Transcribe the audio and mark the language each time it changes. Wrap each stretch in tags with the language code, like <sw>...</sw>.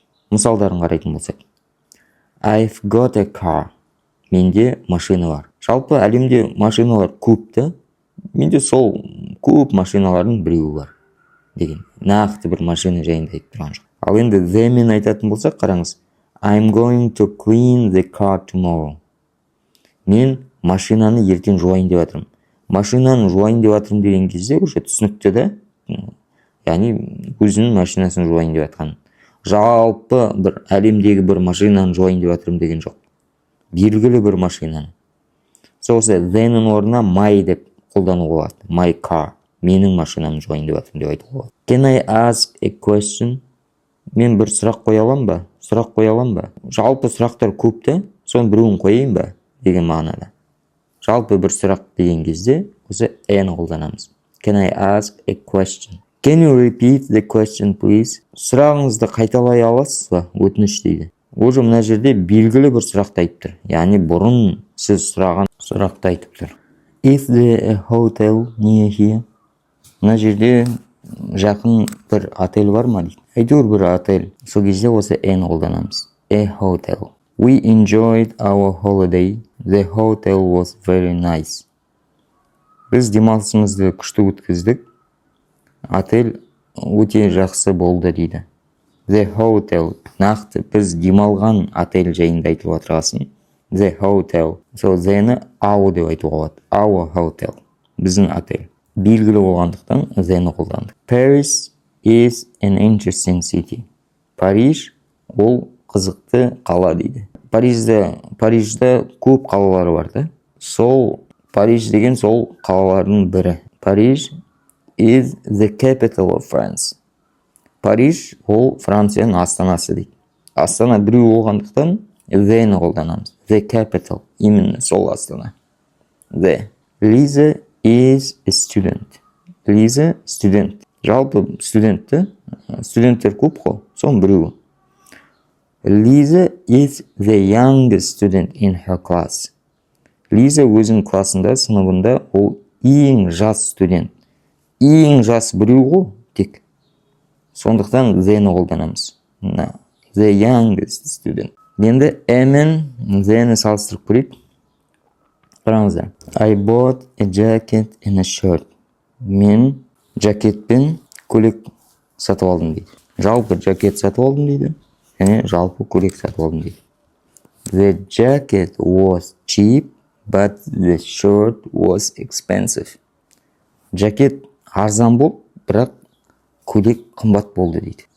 <kk>Мысалдарын қарайтын болсақ.</kk> <en>I've got a car.</en> <kk>Менде машина бар. Жалпы әлемде машиналар көпті. Менде сол көп машиналардың біреуі бар деген. Нақты бір машина жайында айтып тұрған жоқ. Ал енді the мен айтатын болсақ, қараңыз.</kk> <en>I'm going to clean the car tomorrow.</en> <kk>Мен машинаны ертең жуайын деп жатырмын. Машинаны жуайын деп жатырмын деген кезде уже түсінікті да. Яғни өзінің машинасын жуайын деп жатқан. Жалпы бір әлемдегі бір машинаны жуайын деп жатырмын деген жоқ. Белгілі бір машинаны. Сосы the-нің орнына my деп қолдануға болады.</kk> <en>My car.</en> <kk>Менің машинамды жуайын деп жатырмын деп айтуға болады.</kk> <en>Can I ask a question?</en> <kk>Мен бір сұрақ қоя аламын ба? Сұрақ қоя аламын ба? Жалпы сұрақтар көпті, соның біреуін қояйын ба деген мағынада. Жалпы бір сұрақ деген кезде осы ні қолданамыз.</kk> <en>Can I ask a question? Can you repeat the question, please?</en> <kk>Сұрағыңызды қайталай аласыз ба? Өтініш дейді. Уже мына жерде белгілі бір сұрақты айтып тұр. Яғни бұрын сіз сұраған сұрақты айтып тұр.</kk> <en>Is there a hotel near here?</en> <kk>Мына жерде жақын бір отель бар ма дейді. Әйтеуір бір отель. Сол кезде осы ні қолданамыз.</kk> <en>A hotel. We enjoyed our holiday. The hotel was very nice.</en> <kk>Біз демалысымызды күшті өткіздік. Отель өте жақсы болды дейді.</kk> <en>The hotel.</en> <kk>Нақты біз демалған отель жайында айтылып отырғасын.</kk> <en>The hotel.</en> <kk>So the-ні our деп айтуға болады.</kk> <en>Our hotel.</en> <kk>Біздің отель. Белгілі болғандықтан the-ні қолдандық.</kk> <en>Paris is an interesting city.</en> <kk>Париж ол қызықты қала дейді. Парижде көп қалалары бар да. Сол Париж деген сол қалалардың бірі.</kk> <en>Париж is the capital of France.</en> <kk>Париж ол Францияның астанасы дейді. Астана біреу болғандықтан the-ні қолданамыз.</kk> <en>The capital.</en> <kk>Именно сол астана. The.</kk> <en>Lisa is a student.</en> <kk>Lisa студент. Жалпы студентті. Студенттер көп қой. Соның біреуі.</kk> <en>Lisa is the youngest student in her class.</en> <kk>Лиза өзінің классында, сыныбында ол ең жас студент. Ең жас біреу ғой, тек. Сондықтан the-ні қолданамыз.</kk> <en>The youngest student.</en> <kk>Енді мен the-ні салыстырып көрейік. Қараңыздар.</kk> <en>I bought a jacket and a shirt.</en> <kk>мен жакет пен көйлек сатып алдым дейді. Жалпы жакет сатып алдым дейді. Және жалпы көйлек сатып алдым дейді.</kk> <en>The jacket was cheap, but the shirt was expensive.</en> <kk>Жакет арзан болып, бірақ көйлек қымбат болды дейді.</kk>